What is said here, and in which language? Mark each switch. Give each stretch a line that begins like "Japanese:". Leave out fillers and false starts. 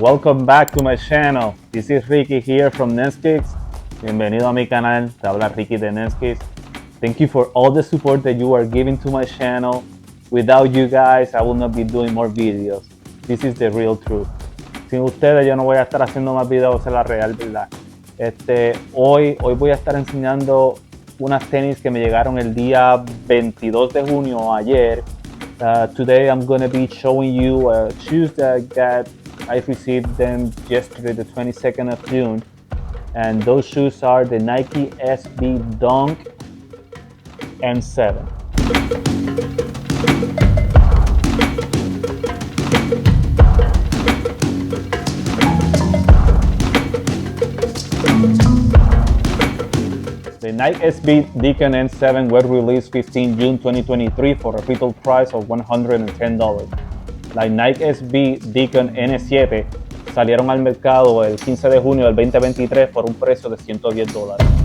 English: Welcome back to my channel. This is Ricky here from Neskicks.
Spanish: Bienvenido a mi canal. Te habla Ricky de Neskicks.
English: Thank you for all the support that you are giving to my channel. Without you guys, I will not be doing more videos. This is the real truth.
Spanish: Sin ustedes yo no voy a estar haciendo más videos, es la real verdad. Hoy voy a estar enseñando unas tenis que me llegaron el día 22 de junio, ayer.
English: Today I'm going to be showing you shoes that I received them yesterday, the 22nd of June. And those shoes are the Nike SB Dunk N7. The Nike SB Deacon N7 were released 15 June 2023 for a retail price of $110.
Spanish: La Nike SB Deacon N7 salieron al mercado el 15 de junio del 2023 por un precio de $110.